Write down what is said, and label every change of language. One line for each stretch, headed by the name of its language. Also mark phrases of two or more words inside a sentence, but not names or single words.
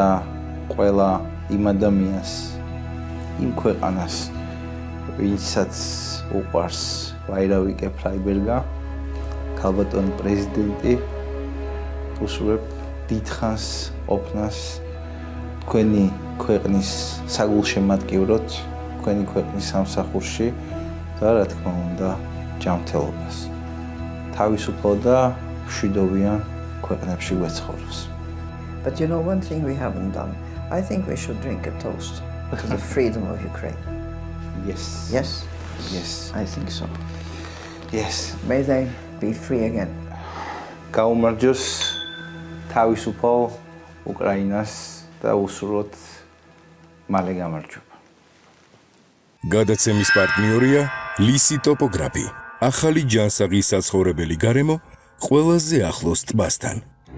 Georgian: ყველა იმ ადამიანს, იმ ქვეყანას, ვინცაც უყვარს ვაირა ვīķe-Freiberga, ქალბატონი პრეზიდენტი, უსურვებ დიდხანს ყოფნას თქვენი ქვეყნის საგულშემატკივროდ, თქვენი ქვეყნის სამსახურში და რა თქმა უნდა ჯანმრთელობას. თავისუფალ და მშვიდობიან ქვეყნებში გვეცხოვროს.
English: But you know one thing we haven't done. I think we should drink a toast to the freedom of Ukraine. Yes. Yes? Yes. I think so. Yes. May they be free again.
Georgian: გაუმარჯოს თავისუფალ უკრაინას და უსურვოთ მალე გამარჯვება. გადაცემის პარტნიორია ლისი ტოპოგრაფი. ახალი ჯანსაღი საცხოვრებელი გარემო ყველაზე ახლოს ტბასთან.